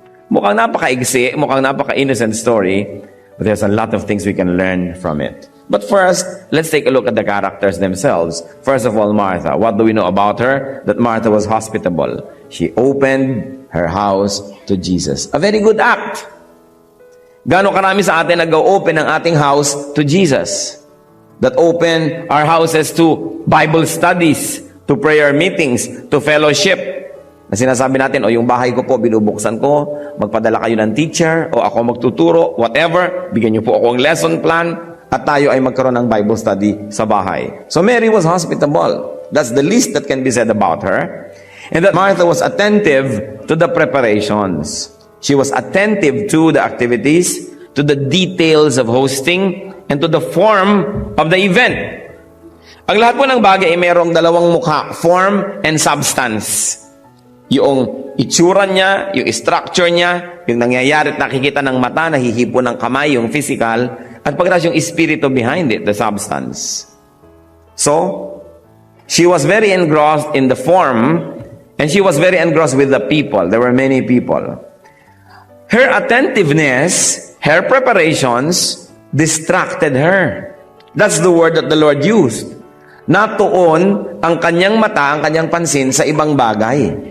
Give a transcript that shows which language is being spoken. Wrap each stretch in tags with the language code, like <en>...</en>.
<tl>Mukhang napaka-igsi, mukhang napaka-innocent story,</tl> <en>but there's a lot of things we can learn from it. But first, let's take a look at the characters themselves. First of all, Martha. What do we know about her? That Martha was hospitable. She opened her house to Jesus. A very good act.</en> <tl>Gaano karami sa atin nag-open ang ating house to Jesus?</tl> <en>That open our houses to Bible studies, to prayer meetings, to fellowship.</en> <tl>Na sinasabi natin, o yung bahay ko po, binubuksan ko, magpadala kayo ng teacher, o ako magtuturo, whatever, bigyan niyo po ako ng lesson plan, at tayo ay magkaroon ng Bible study sa bahay.</tl> <en>So Mary was hospitable. That's the least that can be said about her. And that Martha was attentive to the preparations. She was attentive to the activities, to the details of hosting, and to the form of the event.</en> <tl>Ang lahat po ng bagay ay mayroong dalawang mukha, form and substance. Yung itsura niya, yung structure niya, yung nangyayari at nakikita ng mata, nahihipo ng kamay, yung physical, at pagkatapos yung espiritu behind it,</tl> <en>the substance. So, she was very engrossed in the form, and she was very engrossed with the people. There were many people. Her attentiveness, her preparations, distracted her. That's the word that the Lord used.</en> <tl>Natuon ang kanyang mata, ang kanyang pansin sa ibang bagay.</tl>